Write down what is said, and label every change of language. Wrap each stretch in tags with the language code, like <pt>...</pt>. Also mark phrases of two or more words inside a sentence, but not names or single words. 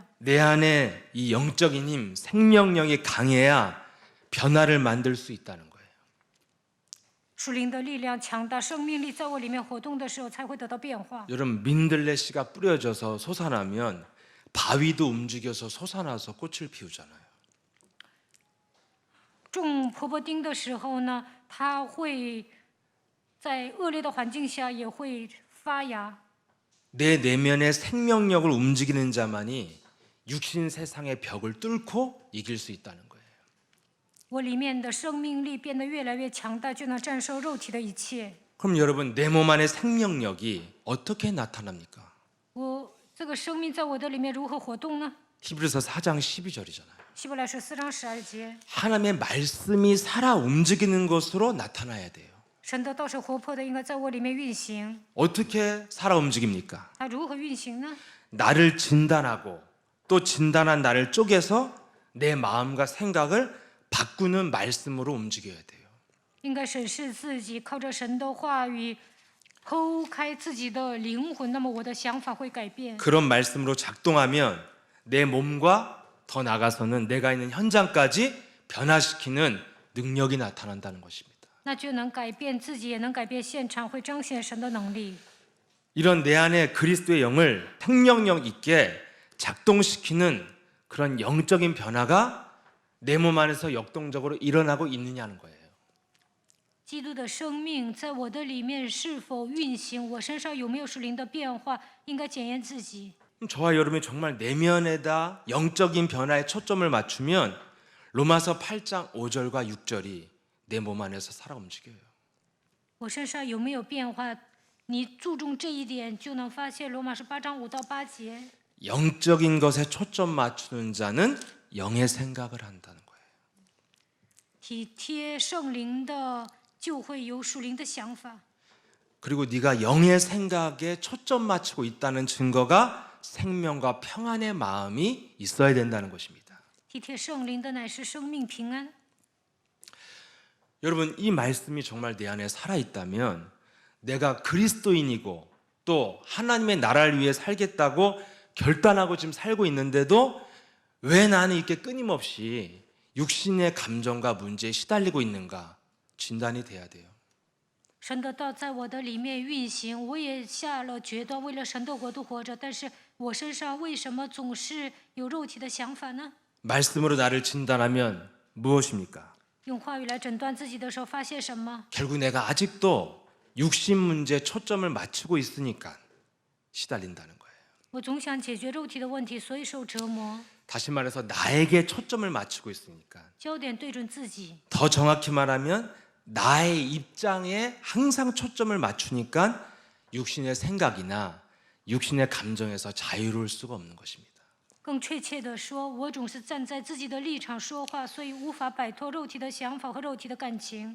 <ko>내 안에 이 영적인 힘, 생명력이 강해야 변화를 만들 수 있다는 거예요.</ko> <zh>属灵的力量强大，生命力在我里面活动的时候，才会得到变化。</zh> <ko>여러분 민들레씨가 뿌려져서 솟아나면 바위도 움직여서 솟아나서 꽃을 피우잖아요.</ko> <zh>种婆婆丁的时候呢，它会在恶劣的环境下也会发芽。</zh> <ko>내 내면의 생명력을 움직이는 자만이 육신 세상의 벽을 뚫고 이길 수 있다는 거예요.</ko> <zh>我里面的生命力变得越来越强大，就能战胜肉体的一切。</zh> <ko>그럼 여러분 내 몸 안의 생명력이 어떻게 나타납니까?</ko> <zh>我这个生命在我的里面如何活动呢？</zh> <ko>히브리서 4장 12절이잖아요.</ko> <zh>希伯来书4章12节，</zh> <ko>하나님의 말씀이 살아 움직이는 것으로 나타나야 돼요.</ko> <zh>神的道是活泼的，应该在我里面运行。</zh> <ko>어떻게 살아 움직입니까?</ko> <zh>它如何运行呢？</zh> <ko>나를 진단하고 또 진단한 나를 쪼개서 내 마음과 생각을 바꾸는 말씀으로 움직여야 돼요.</ko> <zh>应该审视自己，靠着神的话语剖开自己的灵魂，那么我的想法会改变。</zh> <ko>그런 말씀으로 작동하면 내 몸과 더 나아가서는 내가 있는 현장까지 변화시키는 능력이 나타난다는 것입니다.</ko> <zh>那就能改变自己，也能改变现场，会彰显神的能力。</zh> <ko>이런 내 안에 그리스도의 영을 생명력 있게 작동시키는 그런 영적인 변화가 내 몸 안에서 역동적으로 일어나고 있느냐는 거예요.</ko> <zh>基督的生命在我的里面是否运行？我身上有没有属灵的变化？应该检验自己。</zh> <ko>저와 여러분이 정말 내면에다 영적인 변화에 초점을 맞추면 로마서 8장 5절과 6절이 내 몸 안에서 살아 움직여요.</ko> <zh>我身上有没有变化？你注重这一点，就能发现罗马书8章5到8节。</zh> <ko>영적인 것에 초점 맞추는 자는 영의 생각을 한다는 거예요.</ko> <zh>体贴圣灵的，就会有属灵的想法。</zh> <ko>그리고 네가 영의 생각에 초점 맞추고 있다는 증거가 생명과 평안의 마음이 있어야 된다는 것입니다.</ko> <zh>体贴圣灵的乃是生命平安。</zh> <ko>여러분, 이 말씀이 정말 내 안에 살아있다면 내가 그리스도인이고 또 하나님의 나라를 위해 살겠다고 결단하고 지금 살고 있는데도 왜 나는 이렇게 끊임없이 육신의 감정과 문제에 시달리고 있는가 진단이 돼야 돼요.</ko> <zh>神的道在我的里面运行，我也下了决断，为了神的国度活着。但是我身上为什么总是有肉体的想法呢？</zh> <ko>말씀으로 나를 진단하면 무엇입니까?</ko> <zh>用话语来诊断自己的时候，发现什么？</zh> <ko>결국 내가 아직도 육신 문제에 초점을 맞추고 있으니까 시달린다는 거예요.</ko> <zh>我总想解决肉体的问题，所以受折磨。</zh> <ko>다시 말해서 나에게 초점을 맞추고 있으니까.</ko> <zh>焦点对准自己，</zh> <ko>더 정확히 말하면 나의 입장에 항상 초점을 맞추니까 육신의 생각이나 육신의 감정에서 자유로울 수가 없는 것입니다.</ko> <zh>更确切的说，我总是站在自己的立场说话，所以无法摆脱肉体的想法和肉体的感情。</zh>